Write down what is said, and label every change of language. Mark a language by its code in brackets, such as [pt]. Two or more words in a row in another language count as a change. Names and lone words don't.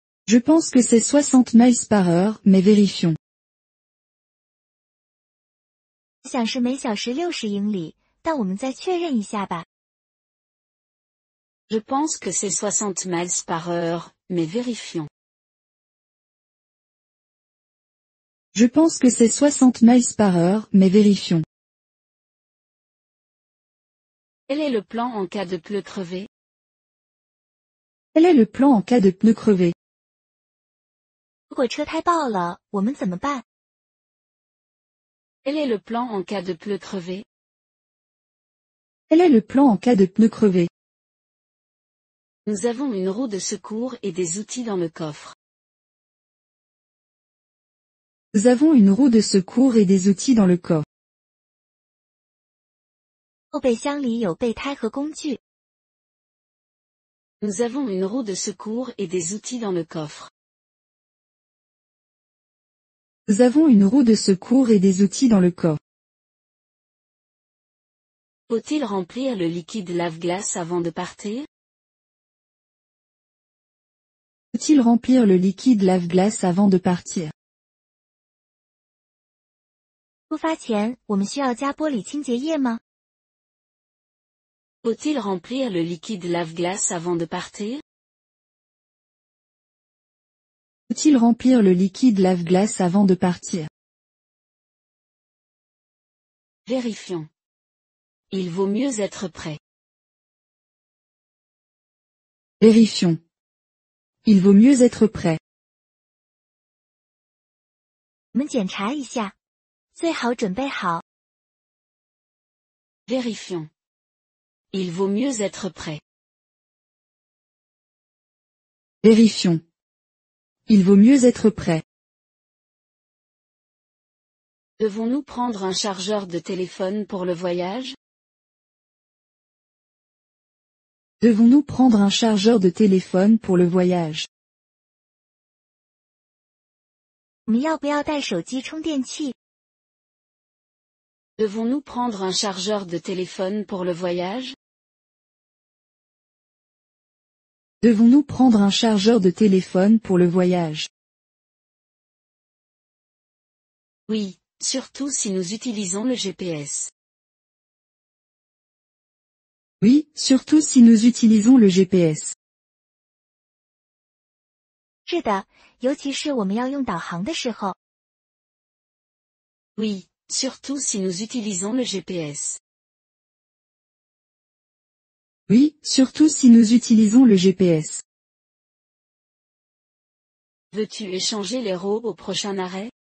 [fr] Je pense que c'est 60 miles par heure, mais vérifions. [zh] 想是每小时60英里，但我们再确认一下吧。 [fr] Je pense que c'est 60 miles par heure, mais vérifions. Je pense que c'est 60 miles par heure, mais vérifions. Quel est le plan en cas de pneus crevés? Quel est le plan en cas de pneus crevés? [zh] 如果车胎爆了，我们怎么办？ [fr] Quel est le plan en cas de pneus crevés? Quel est le plan en cas de pneus crevés? Nous avons une roue de secours et des outils dans le coffre. Nous avons une roue de secours et des outils dans le coffre. [zh] 后备箱里有备胎和工具。 [fr] Nous avons une roue de secours et des outils dans le coffre. Nous avons une roue de secours et des outils dans le coffre. Faut-il remplir le liquide lave-glace avant de partir? Faut-il remplir le liquide lave-glace avant de partir? [zh] 出发前，我们需要加玻璃清洁液吗？ [fr] Faut-il remplir le liquide lave-glace avant de partir? Faut-il remplir le liquide lave-glace avant de partir? Vérifions. Il vaut mieux être prêt. Vérifions. Il vaut mieux être prêt. [zh] 我们检查一下，最好准备好。 [fr] Vérifions. Il vaut mieux être prêt. Vérifions. Il vaut mieux être prêt. Devons-nous prendre un chargeur de téléphone pour le voyage? Devons-nous prendre un chargeur de téléphone pour le voyage? [zh] 我们要不要带手机充电器？ [fr] Devons-nous prendre un chargeur de téléphone pour le voyage? Devons-nous prendre un chargeur de téléphone pour le voyage? Oui, surtout si nous utilisons le GPS. Oui, surtout si nous utilisons le GPS. [zh] 是的，尤其是我们要用导航的时候。 [fr] Oui, surtout si nous utilisons le GPS. Oui, surtout si nous utilisons le GPS. Veux-tu échanger les rôles au prochain arrêt?